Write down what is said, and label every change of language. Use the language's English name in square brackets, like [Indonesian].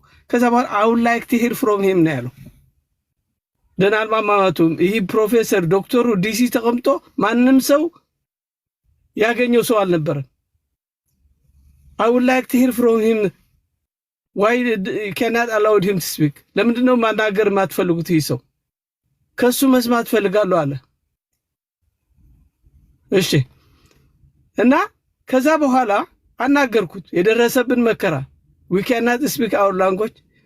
[Amharic] ከዛ በኋላ አሁን [English] ላይክ ቱ ሂር ፍሮም ሂም [Amharic] ነው ያለው። ደህና አልማማቱም። ይህ ፕሮፌሰር ዶክተሩ ዲሲ ተቀምጦ ማንም ሰው ያገኘው ሰው አልነበረም። [English] I would like to hear from him. Why you cannot allow him to speak? [Amharic] ለምንድን ነው ማናገር ማትፈልጉት? ይህ ሰው ከሱ መስማት ፈልጋለሁ አለ። እሺ እና ከዛ በኋላ አናገርኩት የደረሰብን መከራ። [English] We cannot speak our language.